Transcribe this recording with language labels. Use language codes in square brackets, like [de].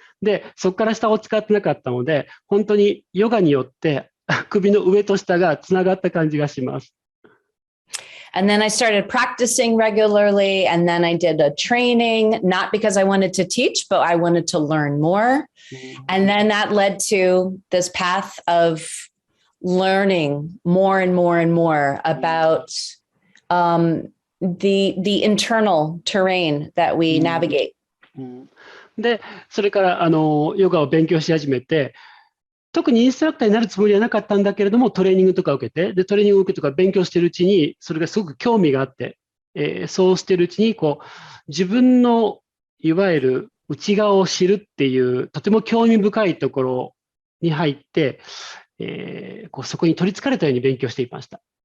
[ja] で、そこから下を使ってなかったので、本当にヨガによって首の上と下がつながった感じがします。 [en] And then I started practicing regularly, and then I did a training, not because I wanted to teach, but I wanted to learn more. And then that led to this path of learning more and more and more about the internal terrain that we navigate. [ja] で、それからヨガを勉強し始めて、特にインストラクターになるつもりはなかったんだけれども、トレーニングとか受けて、でトレーニングを受けてとか勉強しているうちに、それがすごく興味があって、そうしているうちに自分のいわゆる内側を知るっていう、とても興味深いところに入って、そこに取りつかれたように勉強していました。